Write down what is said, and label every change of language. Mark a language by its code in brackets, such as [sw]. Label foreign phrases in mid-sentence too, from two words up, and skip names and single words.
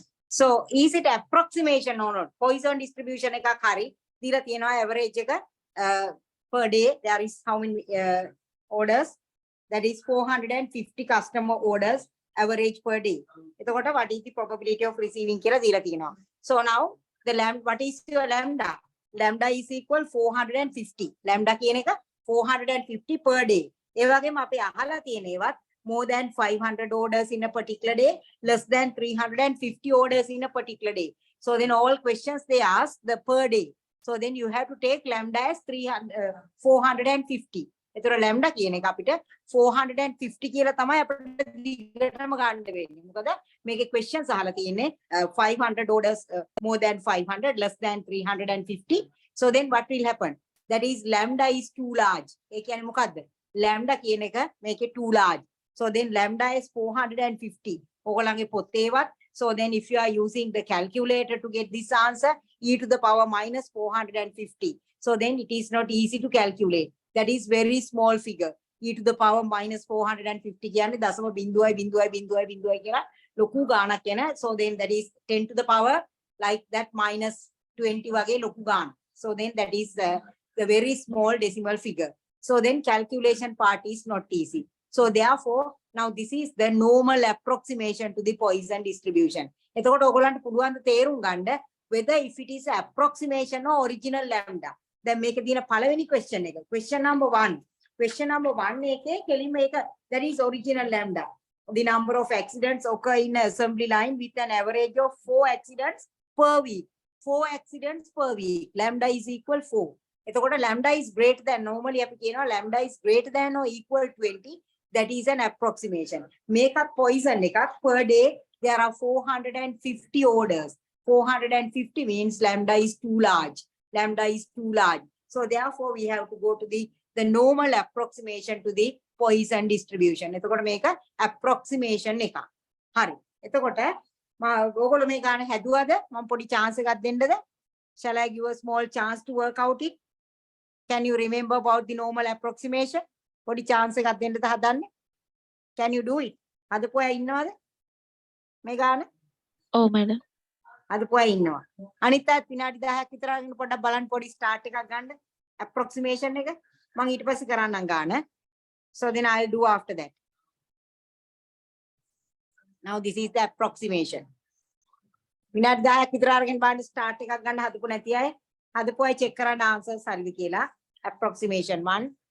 [en] So is it approximation or not? Poisson distribution [si] එකක් හරි. දීලා තියෙනවා [en] average එක per day there is how many orders? That is 450 customer orders average per day. එතකොට what is the probability of receiving [si] කියලා දීලා තියෙනවා. [en] So now the lambda, what is your lambda? Lambda is equal 450. Lambda [si] කියන එක [en] 450 per day. [si] ඒ වගේම අපි අහලා තියෙන ඒවත් [en] more than 500 orders in a particular day, less than 350 orders in a particular day. So then all questions they ask the per day. So then you have to take lambda as 450. [si] එතකොට lambda කියන එක අපිට 450 කියලා තමයි අපිට දිගටම ගන්න වෙන්නේ. මොකද මේකේ [en] questions [si] අහලා තියෙන්නේ [en] 500 orders, more than 500, less than 350. So then what will happen? That is lambda is too large. [si] ඒ කියන්නේ මොකද්ද? Lambda කියන එක මේකේ [en] too large. So then lambda is 450. [si] ඔයගොල්ලන්ගේ පොතේවත්. [en] So then if you are using the calculator to get this answer, e to the power minus 450. So then it is not easy to calculate. That is very small figure. E to the power minus 450 [si] කියන්නේ දශම බිංදුවයි බිංදුවයි බිංදුවයි බිංදුවයි කියලා ලොකු ගාණක් එන. [en] So then that is 10 to the power like that minus 20 [si] වගේ ලොකු ගාණ. [en] So then that is the very small decimal figure. So then calculation part is not easy. So therefore, now this is the normal approximation to the Poisson distribution. [si] එතකොට ඔයගොල්ලන්ට පුළුවන් ද තේරුම් ගන්න [en] whether if it is approximation or original lambda. [si] දැන් මේකේ තියෙන පළවෙනි question එක. [en] Question number 1. Question number 1 [si] එකේ කෙලින්ම ඒක [en] that is original lambda. The number of accidents occur in an assembly line with an average of 4 accidents per week. 4 accidents per week. Lambda is equal 4. එතකොට lambda is greater than, normally [si] අපි කියනවා [en] lambda is greater than or equal 20. That is an approximation. Make up Poisson එකක් per day there are 450 orders. 450 means lambda is too large. Lambda is too large. So therefore we have to go to the normal approximation to the Poisson distribution. [si] එතකොට මේක approximation එකක්. හරි. එතකොට ඔයගොල්ලෝ මේ ගාන හැදුවද? මම පොඩි chance එකක් දෙන්නද? [en] Shall I give a small chance to work out it? Can you remember about the normal approximation? [si] පොඩි chance එකක් දෙන්නද හදන්නේ? [en] Can you do it? [si] හදපු අය ඉන්නවද? මේ ගාන? [en] Oh, madam. [si] අද පොයි ඉන්නවා. අනිත් අයත් විනාඩි 10ක් විතර අරගෙන පොඩ්ඩක් බලන්න පොඩි ස්ටාර්ට් එකක් ගන්න. approximation එක මම ඊට පස්සේ කරන්නම් ගාන. [en] So then I'll do after that. Now this is the approximation. [si] විනාඩි 10ක් විතර අරගෙන බලන්න ස්ටාර්ට් එකක් ගන්න හදපු නැති අය. හදපු අය චෙක් කරන්න answers හරිද කියලා. Approximation 1.